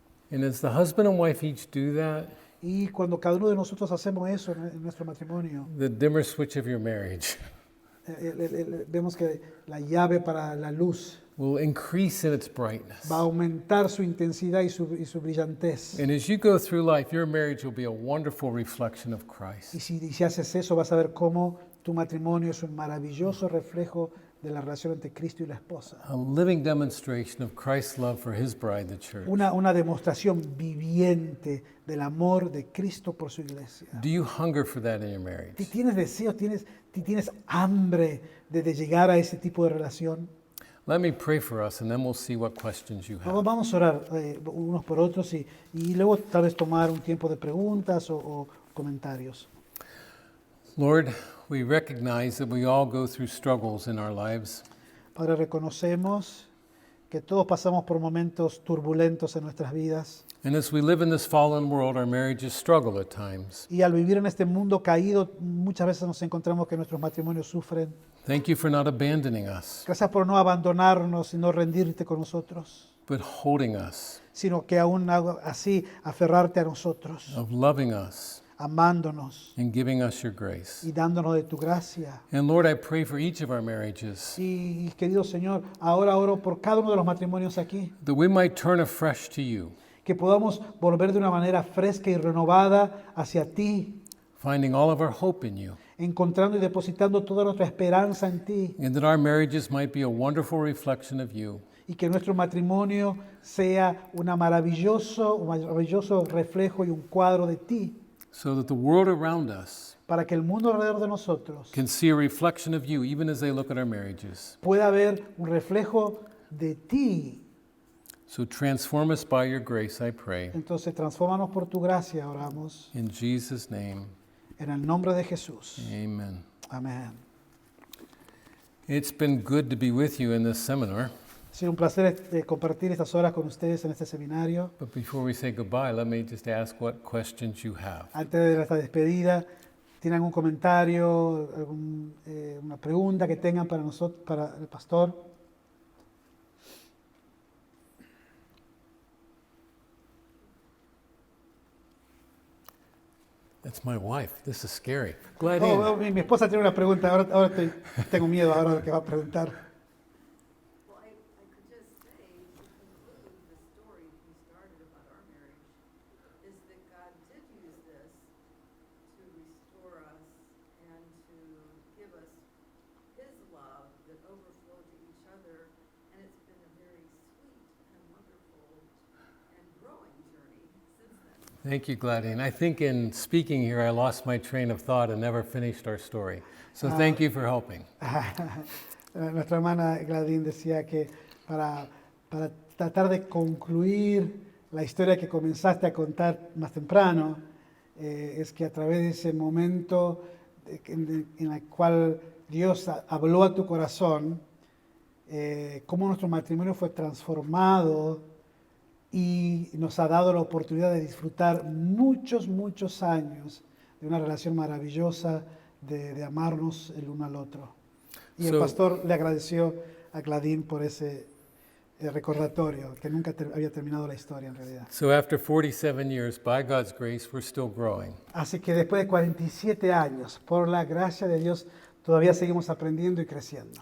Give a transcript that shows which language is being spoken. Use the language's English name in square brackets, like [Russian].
[English] And as the husband and wife each do that, [Spanish] Y cuando cada uno de nosotros hacemos eso en nuestro matrimonio, [English] the dimmer switch of your marriage [Spanish] vemos que la llave para la luz [English] will increase in its brightness. [Spanish] va a aumentar su intensidad y su brillantez. [English] And as you go through life, your marriage will be a wonderful reflection of [Spanish] Y [English] Christ. [Spanish] si haces eso, vas a ver cómo tu matrimonio es un maravilloso reflejo de la relación entre Cristo y la esposa. [English] A living demonstration of Christ's love for his bride, the church. [Spanish] Una demostración viviente del amor de Cristo por su iglesia. [English] Do you hunger for that in your marriage? [Spanish] ¿Tienes deseos, tienes hambre de llegar a ese tipo de relación? [English] Let me pray for us, and then we'll see what questions you have. [Spanish] Vamos a orar unos por otros y luego tal vez tomar un tiempo de preguntas o comentarios. [English] Lord, we recognize that we all go through struggles in our lives. [Spanish] Padre, reconocemos que todos pasamos por momentos turbulentos en nuestras vidas [English] And as we live in this fallen world, our marriages struggle at times. [Spanish] y al vivir en este mundo caído muchas veces nos encontramos que nuestros matrimonios sufren. [English] Thank you for not abandoning us, [Spanish] Gracias por no abandonarnos y no rendirte con nosotros, [English] but holding us, [Spanish] sino que aún así aferrarte a nosotros, [English] of loving us, [Spanish] amándonos [English] and giving us your grace. [Spanish] y dándonos de tu gracia. [English] And Lord, I pray for each of our marriages [Spanish] Y querido Señor, ahora oro por cada uno de los matrimonios aquí, [English] that we might turn afresh to you, [Spanish] que podamos volver de una manera fresca y renovada hacia ti, [English] finding all of our hope in you, [Spanish] encontrando y depositando toda nuestra esperanza en ti, [English] and that our marriages might be a wonderful reflection of you. [Spanish] y que nuestro matrimonio sea un maravilloso reflejo y un cuadro de ti, [English] So that the world around us [Spanish] para que el mundo alrededor de nosotros [English] can see a reflection of you even as they look at our marriages. [Spanish] pueda ver un reflejo de ti. [English] So transform us by your grace, I pray. [Spanish] Entonces, transfórmanos por tu gracia, oramos, [English] In Jesus' name, [Spanish] en el nombre de Jesús. [English] amen. [Spanish] Amén. [English] It's been good to be with you in this seminar. [Spanish] Ha sido un placer compartir estas horas con ustedes en este seminario. [English] But before we say goodbye, let me just ask what questions you have. [Spanish] Antes de nuestra despedida, ¿tienen algún comentario, una pregunta que tengan para nosotros, para el pastor? [English] That's my wife. This is scary. Glad [Spanish] Oh, mi esposa tiene una pregunta. Ahora tengo miedo ahora de lo que va a preguntar. [English] Well, I could just say, to conclude the story we started about our marriage, is that God did use this to restore us and to give us His love that overflowed to each other, and it's been a very sweet and wonderful and growing journey since then. Thank you, Gladine. I think in speaking here, I lost my train of thought and never finished our story. So thank you for helping. [Spanish] Nuestra hermana Gladine decía que para tratar de concluir la historia que comenzaste a contar más temprano, es que a través de ese momento en el cual Dios habló a tu corazón, cómo nuestro matrimonio fue transformado y nos ha dado la oportunidad de disfrutar muchos años de una relación maravillosa, de amarnos el uno al otro. Y el [English] So- [Spanish] pastor le agradeció a Gladine por ese recordatorio, que nunca había terminado la historia en realidad. [English] So after 47 years, by God's grace, we're still growing. [Spanish] Así que después de 47 años, por la gracia de Dios, todavía seguimos aprendiendo y creciendo.